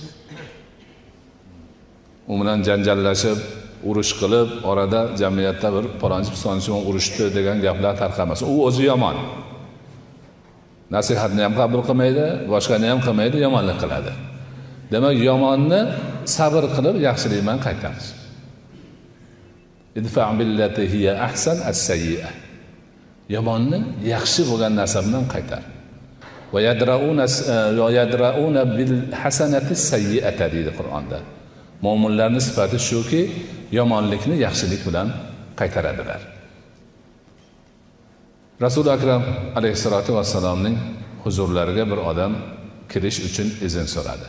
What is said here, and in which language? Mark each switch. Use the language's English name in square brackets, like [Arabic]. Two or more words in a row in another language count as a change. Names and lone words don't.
[Uzbek] U bilan janjallashib, urush qilib, orada jamiyatda bir palonchi urushdi degan gaplar tarqamas. U o'zi yomon. Nasihatni ham qabul qilmaydi, boshqani ham qilmaydi, yomonlik qiladi. Demak, yomonni sabr qilib yaxshilik bilan qaytarish. [Arabic] ادفع بالتي هي أحسن السيئة. [Uzbek] Yomonni yaxshi bo'lgan narsa bilan qaytar. [Arabic] ويدرءون بالحسنة السيئة [Uzbek] deydi Qur'onda. Mo'minlarning sifati shuki, yomonlikni yaxshilik bilan qaytaradilar. Rasul akram alayhisolatu vassalomning huzurlariga bir odam kirish uchun izn so'radi.